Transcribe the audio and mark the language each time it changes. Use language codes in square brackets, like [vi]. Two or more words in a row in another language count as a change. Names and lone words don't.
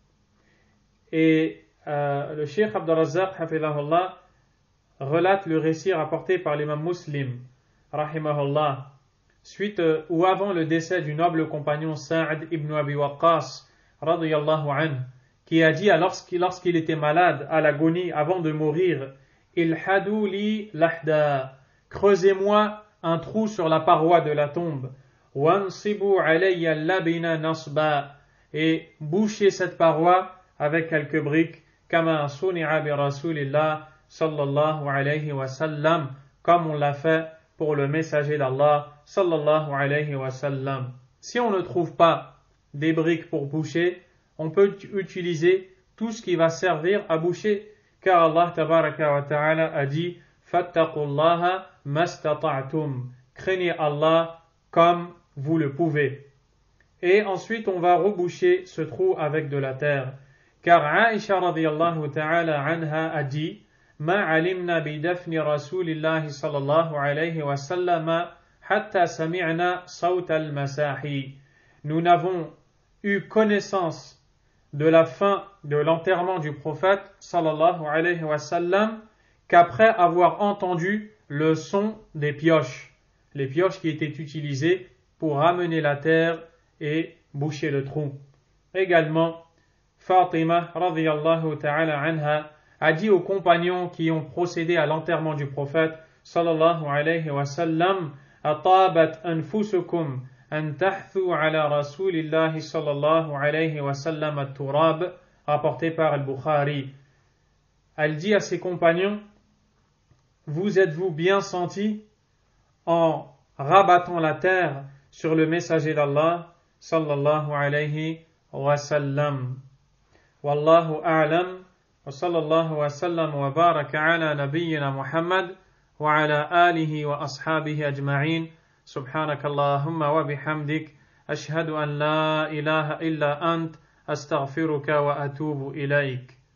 [fr] Et le Cheikh Abd al-Razzaq hafidhahullah relate le récit rapporté par l'imam Muslim rahimahullah suite ou avant le décès du noble compagnon Sa'd ibn Abi Waqqas [ar] رضي الله عنه, [fr] qui a dit lorsqu'il était malade à l'agonie avant de mourir, [ar] الحدوا لي لحدا, [fr] creusez-moi un trou sur la paroi de la tombe, [ar] وانصبوا علي اللبن نصبا, [fr] et bouchez cette paroi avec quelques briques, [ar] كما صنع برسول الله صلى الله عليه وسلم, [fr] comme on l'a fait pour le messager d'Allah [ar] صلى الله عليه وسلم. [fr] Si on ne trouve pas des briques pour boucher, on peut utiliser tout ce qui va servir à boucher, car Allah [ar] تبارك وتعالى [fr] a dit [ar] فاتقوا الله ما استطعتم, [fr] craignez Allah comme vous le pouvez. Et ensuite on va reboucher ce trou avec de la terre, car Aïcha [ar] رضي الله تعالى عنها [fr] a dit [ar] ما علمنا بدفن رسول الله صلى الله عليه وسلم حتى سمعنا صوت المساحي. [fr] Nous n'avons eu connaissance de la fin de l'enterrement du prophète [ar] صلى الله عليه وسلم [fr] qu'après avoir entendu le son des pioches, les pioches qui étaient utilisées pour ramener la terre et boucher le trou. Également, Fatima [ar] رضي الله تعالى عنها [fr] a dit aux compagnons qui ont procédé à l'enterrement du prophète [ar] صلى الله عليه وسلم أطابت أنفسكم أن تحثوا على رسول الله صلى الله عليه وسلم التراب, [fr] rapporté par al-Bukhari. Elle dit à ses compagnons, vous êtes-vous bien sentis en rabattant la terre sur le messager d'Allah [ar] صلى الله عليه وسلم. والله أعلم. وصلى الله وسلم وبارك على نبينا محمد وعلى آله وأصحابه أجمعين سبحانك اللهم وبحمدك أشهد أن لا إله إلا أنت أستغفرك وأتوب إليك.